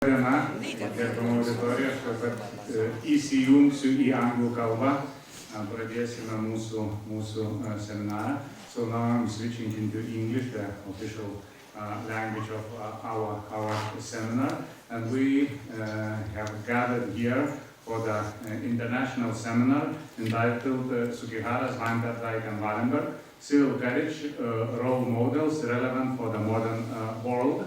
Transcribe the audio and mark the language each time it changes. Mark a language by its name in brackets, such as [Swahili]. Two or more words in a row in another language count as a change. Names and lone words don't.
[Lithuanian] Diena, gerbama auditorija, aš dabar įsijungsiu į anglų kalbą, pradėsime mūsų seminarą. [English] So now I'm switching into English, the official language of our seminar, and we have gathered here for the international seminar entitled Sugihara, Zwartendijk and Wallenberg, Civil Carriage Role Models Relevant for the Modern World.